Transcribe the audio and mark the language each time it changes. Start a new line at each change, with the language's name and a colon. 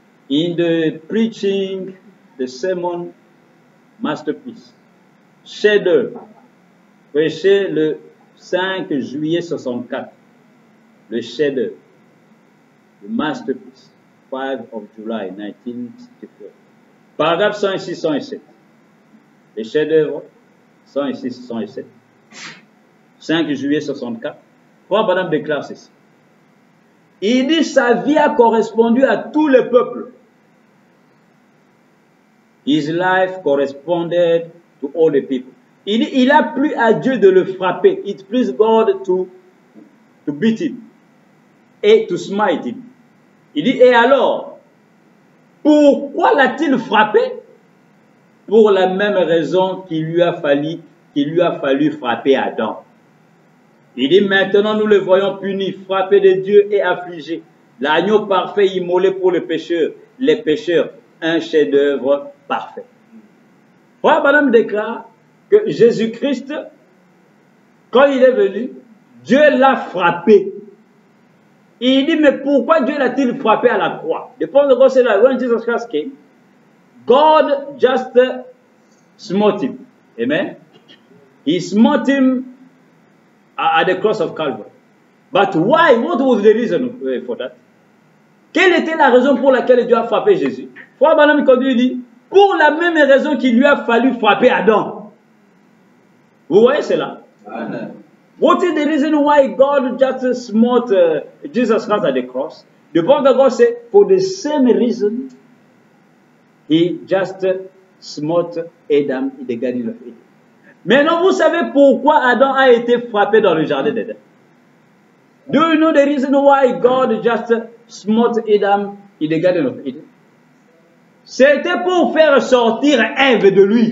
English: In the preaching, the sermon, masterpiece,
French: chef-d'œuvre, prêché le 5 juillet 64, le chef-d'œuvre,
English: the masterpiece, 5 of July 1964.
French: Paragraphe 106, 107. Les chefs-d'œuvre 106, 107. 5 juillet 64. Frère Branham déclare ceci. Il dit sa vie a correspondu à tous les peuples.
English: His life corresponded to all the people.
French: Il dit, il a plu à Dieu de le frapper.
English: It pleased God to beat him. Et to smite him.
French: Il dit, et alors, pourquoi l'a-t-il frappé? Pour la même raison qu'il lui a fallu frapper Adam. Il dit, maintenant nous le voyons puni, frappé de Dieu et affligé. L'agneau parfait immolé pour les pécheurs, un chef-d'œuvre parfait. Frère Branham déclare que Jésus-Christ, quand il est venu, Dieu l'a frappé. Il dit, mais pourquoi Dieu l'a-t-il frappé à la croix?
English: The point of God said that when Jesus Christ came, God just smote him. Amen. He smote him at the cross of Calvary. But why? What was the reason for that?
French: Quelle était la raison pour laquelle Dieu a frappé Jésus? Frère Branham continue, dit, pour la même raison qu'il lui a fallu frapper Adam. Vous voyez cela? Amen.
English: What is the reason why God just smote Jesus Christ at the cross? The prophet of God said, for the same reason, he just smote Adam in the Garden of Eden.
French: Maintenant, vous savez pourquoi Adam a été frappé dans le jardin d'Éden?
English: Do you know the reason why God just smote Adam in the Garden of Eden?
French: C'était pour faire sortir Ève de lui.